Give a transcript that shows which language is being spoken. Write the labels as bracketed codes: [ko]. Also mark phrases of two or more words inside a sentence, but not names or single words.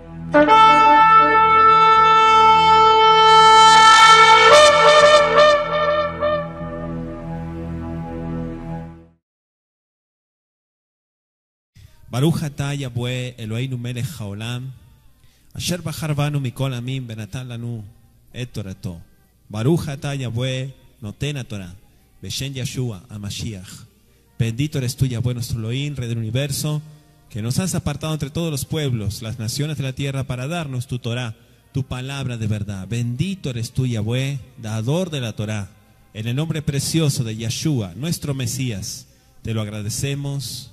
[he] ברוך אתה יהוה אלהינו מלך העולם אשר בחר בנו מכל עמים ונתן לנו את תורתו. ברוך אתה יהוה נותן התורה בשם ישוע המשיח. [es] Bendito eres tú, Yahweh, nuestro Elohim, Rey del universo, que nos has apartado entre todos los pueblos, las naciones de la tierra, para darnos tu Torah, tu palabra de verdad. Bendito eres tú, Yahweh, dador de la Torah. En el nombre precioso de Yeshua, nuestro Mesías, te lo agradecemos.